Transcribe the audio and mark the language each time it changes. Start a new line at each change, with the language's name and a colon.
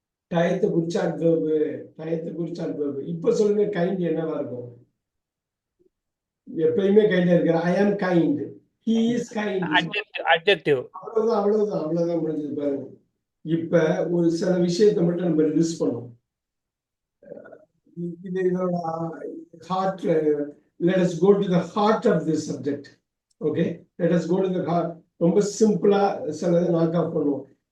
Tamil: டயத்தை குறிச்ச அட்வர்ப், டயத்தை குறிச்ச அட்வர்ப். இப்ப சொல்லுங்க, கைண்ட் என்னவா இருக்கும்? எப்பயுமே கைண்டா இருக்கிற.
English: I am kind, he is kind. Adjective.
Tamil: அவ்வளவுதான் அவ்வளவுதான் அவ்வளவுதான் முடிஞ்சது பாருங்க. இப்ப ஒரு சில விஷயத்தை மட்டும் நம்ம லிஸ்ட் பண்ணோம். இது இதோட heart.
English: let us go to the heart of this subject. Okay, let us go to the heart.
Tamil: ரொம்ப சிம்பிளா சிலதை நாக் ஆஃப் பண்ணுவோம்.